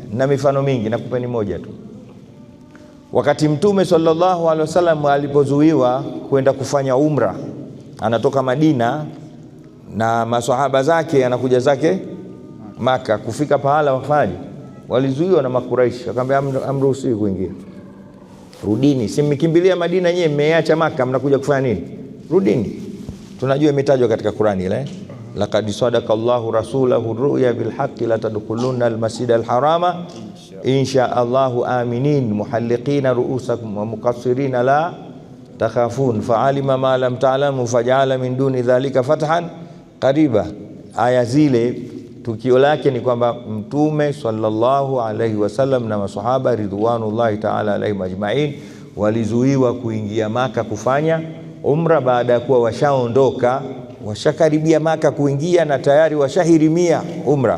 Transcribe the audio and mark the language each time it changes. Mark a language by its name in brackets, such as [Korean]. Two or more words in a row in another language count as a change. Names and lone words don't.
[Swahili] Na mifano mingi, nakupeni moja tu. Wakati Mtume [Arabic] صلى الله عليه وسلم [Swahili] alipozuiwa kwenda kufanya umra, anatoka Madina na maswahaba zake, anakuja zake Maka, kufika pahala wafanye, walizuiwa na Makuraishi, akamwambia amruhusiwi kuingia. Rudini, si mmekimbilia Madina nyewe, mmeacha Maka, mnakuja kufanya nini? Rudini. Tunajua imetajwa katika Qur'ani ile, [Arabic] لقد صدق الله رسوله الرؤيا بالحق لتدخلن المسجد الحرام إن شاء الله آمنين محلقين رءوسكم ومقصرين لا تخافون فعلم ما لم تعلموا فجعل من دون ذلك فتحا قريبا. [Swahili] Aya zile tukio lake ni kwamba Mtume [Arabic] صلى الله عليه وسلم [Swahili] na maswahaba [Arabic] رضوان الله تعالى عليهم أجمعين [Swahili] walizuiwa kuingia Maka kufanya umra, baada ya kuwa washaondoka, washakaribia Maka kuingia na tayari washahirimia umra.